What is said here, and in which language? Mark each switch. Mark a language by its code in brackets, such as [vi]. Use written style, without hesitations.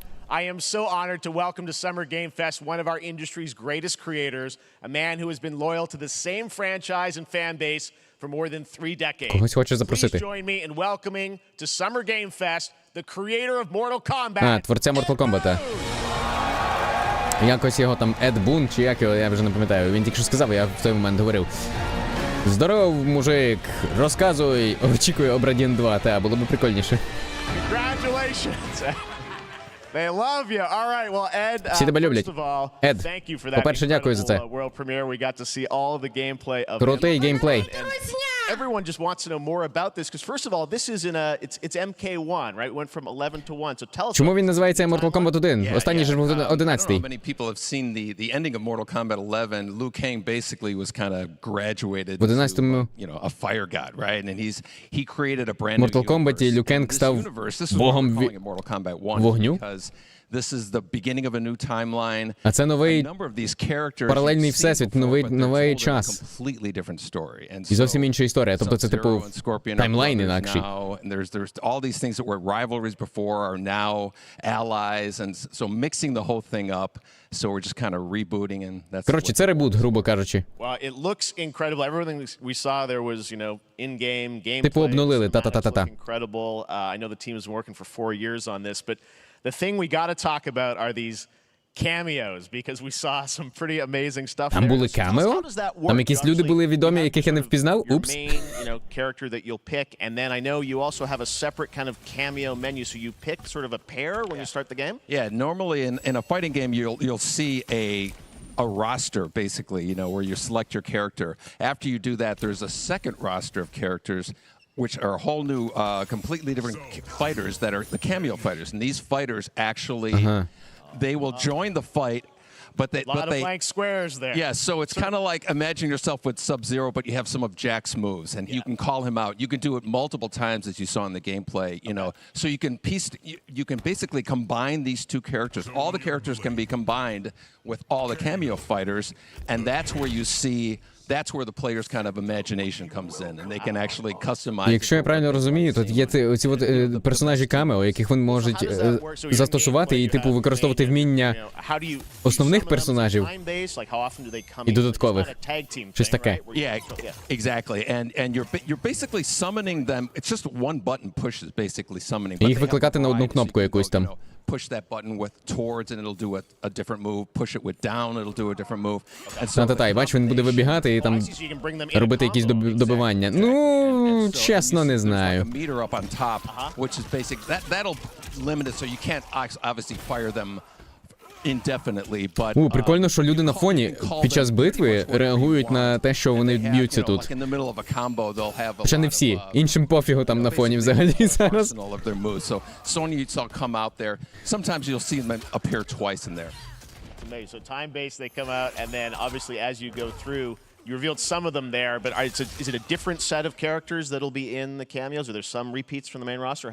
[en] I am so honored to welcome to Summer Game Fest one of our industry's greatest creators, a man who has been loyal to the same franchise and fan base for more than 3 decades. [uk] Когось хочу запросити. [en] Please join me in welcoming to Summer Game Fest the creator of Mortal Kombat. [uk] Творця Mortal Kombat. Якось його там Ед Бун, чи як його, я вже не пам'ятаю. Він тільки що сказав, я в той момент говорив. Здоров, мужик, розказуй, очікую Обрадін 2, та, було б прикольніше. [en] Congratulations. They love you. All right. Well, Ed, [uk] Всі тебе люблять. Ед, [en] thank you for that [uk] по-перше, дякую за це. [en] world premiere. We got to see all of the gameplay of [uk] Крутий геймплей. [en] Everyone just wants to know more about this because first of all, this is in a it's MK1, right? It went from 11 to 1. So tell us. [uk] Чому він називається Mortal Kombat 1? Останній же був 11-й. [en] Many people have seen the ending of Mortal Kombat 11. Liu Kang basically was kind of graduated [uk] В 11-му, [en] you know, a fire god, right? And he created a brand new [uk] Mortal Kombat Liu Kang став богом вогню. [en] This is the beginning of a new timeline. [uk] А це новий паралельний всесвіт, новий час. І зовсім інша історія. Тобто це типу таймлайн інакший. [en] There's all these things that were rivalries before are now allies, and so mixing the whole thing up. So we're just kind of rebooting, and that's. Коротше, це ребут, грубо кажучи. Well, it looks incredible. Everything we saw there was, you know, in-game gameplay. [uk] Типу обнулили, та-та-та-та. [en] Incredible. I know the team has been working for 4 years on this, but the thing we got to talk about are these cameos because we saw some pretty amazing stuff. [uk] Там були камео? Там якісь люди були відомі, яких я не впізнав? Упс. [en] You know, character that you'll pick, and then I know you also have a separate kind of cameo menu, so you pick sort of a pair when you start the game. Yeah, normally in a fighting game you'll see a roster basically, you know, where you select your character. After you do that, there's a second roster of characters which are a whole new, completely different fighters that are the cameo fighters. And these fighters actually, they will join the fight, but they... A lot of blank squares there. Yeah, so it's kind of like imagine yourself with Sub-Zero, but you have some of Jack's moves, and you can call him out. You can do it multiple times, as you saw in the gameplay, you know. So you can basically combine these two characters. All the characters can be combined with all the cameo fighters, and that's where you see that's where the player's kind of imagination comes in, and they can actually customize. [uk] Якщо я правильно розумію, тут є оці от персонажі камео, яких вони можуть застосувати і типу використовувати вміння основних персонажів і додаткових. Щось таке. [en] Yeah, exactly. And you're basically summoning them. It's just one button push is basically summoning. [uk] І їх викликати на одну кнопку якусь там. [en] Push that button with towards and it'll do a different move. Push it with down, it'll do a different move. And so [uk] Та-та-та, і бач, він буде вибігати і там робити якісь добивання. Ну, чесно, не знаю. [en] a meter up on top, which is basic. That'll limit it, so you can't obviously fire them indefinitely, but [uk] Прикольно, що люди на фоні під час битви реагують на те, що вони б'ються тут. Хоча не всі. Іншим пофігу там на фоні взагалі зараз. [en] So Sonya you saw come out there. Sometimes you'll see them appear twice in there. So time-based, they come out, and then obviously as you go through, you revealed some of them there, but is it a different set of characters that'll be in the cameos? Are there some repeats from the main roster?